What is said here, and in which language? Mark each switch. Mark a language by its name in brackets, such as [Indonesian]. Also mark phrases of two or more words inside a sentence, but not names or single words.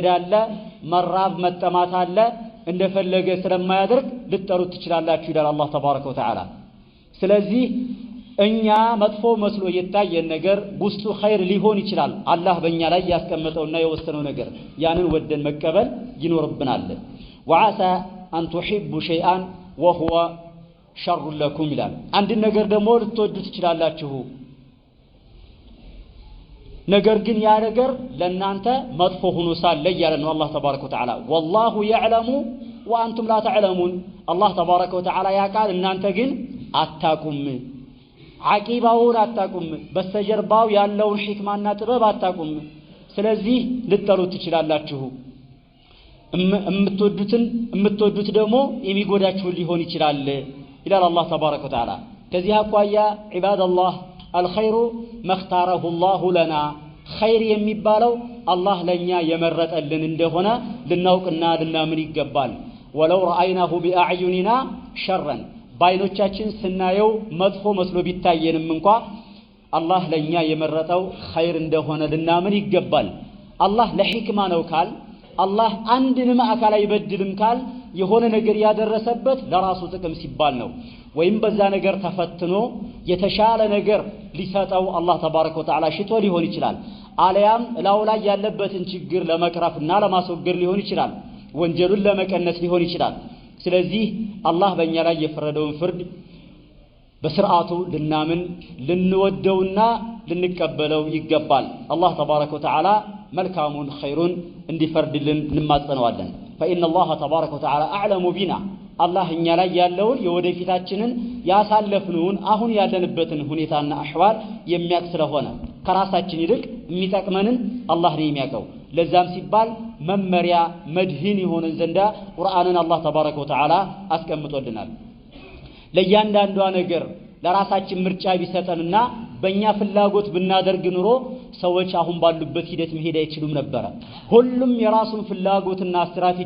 [Amharic] አለ መራብ መጠማት አለ እንደፈለገ ስለማያደርግ ልትጠሩት ትችላላችሁ ይላል [Arabic] الله تبارك وتعالى [Amharic] ስለዚህ እኛ መጥፎ መስሎ የታየን ነገር ውስጡ ኸይር ሊሆን ይችላል አላህ በእኛ ላይ ያስቀመጠውና የወሰነው ነገር ያንን ወደን መቀበል ይኖርብናል [Arabic] وعسى أن تحبوا شيئا وهو شر لكم [Amharic] ይላል አንድ ነገር ደግሞ ልትወዱት ትችላላችሁ ነገር ግን ያ ነገር ለናንተ መጥፎ ሆኖ ሳለ ያለ ነው [Arabic] الله تبارك وتعالى والله يعلم وانتم لا تعلمون الله تبارك وتعالى [Amharic] ያቃል እናንተ ግን አታቁም ዓቂባውን አታቁም በስተጀርባው ያለውን ሕክማና ጥበብ አታቁም ስለዚህ ልትጠሉት ትችላላችሁ እምትወዱት ደግሞ የሚጎዳችሁ ሊሆን ይችላል ይላል [Arabic] الله تبارك وتعالى [Amharic] ከዚህ አቋያ ዒባደላህ [Arabic] الخير ما اختاره الله لنا [Amharic] خير የሚባለው አላህ ለኛ የመረጠልን እንደሆነ ልናውቅና ልናምን ይገባል [Arabic] ولو رأيناه بأعيننا شرا [Amharic] ባይኖቻችን ስናየው መጥፎ መስሎ ቢታየንም እንኳን [Arabic] الله لنيا يمرتو خير [Amharic] እንደሆነ ልናምን ይገባል አላህ ለሂክማ ነው ካል አላህ አንድንም አካል አይበድልም ካል የሆነ ነገር ያደረሰበት ለራሱ ጥቅም ሲባል ነው ወይም በዛ ነገር ተፈትኖ የተሻለ ነገር ሊሰጠው [Arabic] الله تبارك وتعالى [Amharic] ሽቶ ሊሆን ይችላል አለያም ላው ላይ ያለበትን ችግር ለመቅረፍና ለማስወገድ ሊሆን ይችላል ወንጀሉን ለመቀነስ ሊሆን ይችላል ስለዚህ አላህ በእኛ ላይ የፈረደውን ፍርድ በስርዓቱ ልናምን ልንወደውና ልንቀበለው ይገባል [Arabic] الله تبارك وتعالى [Amharic] መልካሙን ኸይሩን እንዲፈርድልን እንማጸነዋለን [Arabic] فإن الله تبارك وتعالى أعلم بنا الله [Amharic] እኛ ላይ ያለውን የወደፊታችንን ያሳለፍነውን አሁን ያለንበትን ሁኔታና አህዋል የሚያቅ ስለሆነ ከራሳችን ይልቅ የሚጠቅመንን አላህ ነው የሚያውቀው ለዛም ሲባል መመሪያ መድህን ይሆነን ዘንዳ ቁርአንን [Arabic] الله تبارك وتعالى [Amharic] አስቀምጦልናል ለእያንዳንዷ ነገር ለራሳችን ምርጫ ቢሰጠንና በእኛ ፍላጎት ብናደርግ ኑሮ ሰዎች አሁን ባሉበት ሂደት መሄድ አይችሉም ነበር ሁሉም የራሱን ፍላጎትና ስትራቴጂ